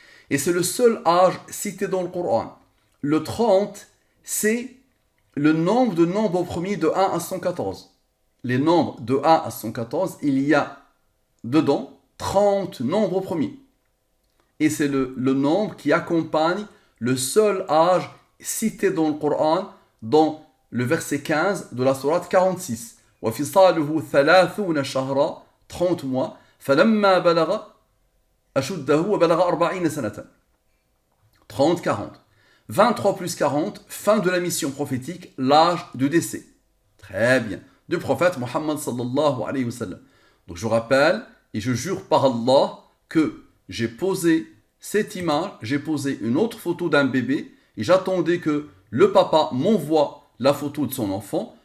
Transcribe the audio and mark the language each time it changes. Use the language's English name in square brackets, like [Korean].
[French] Et c'est le seul âge cité dans le Coran. Le 30, c'est le nombre de nombres premiers de 1 à 114. Les nombres de 1 à 114, il y a dedans 30 nombres premiers. Et c'est le nombre qui accompagne le seul âge cité dans le Coran, dans le verset 15 de la sourate 46. [Arabic] وَفِصَالُهُ 30 شهرا [French] 30 mois [Arabic] فَلَمَّا بَلَغَ أَشُدَّهُ وَبَلَغَ 40 سنة. [French] 30-40. 23 plus 40, fin de la mission prophétique, l'âge de décès. Très bien. Du prophète Muhammad sallallahu alayhi wa sallam. Donc je rappelle et je jure par Allah que j'ai posé cette image, j'ai posé une autre photo d'un bébé et j'attendais que le papa m'envoie la photo de son enfant.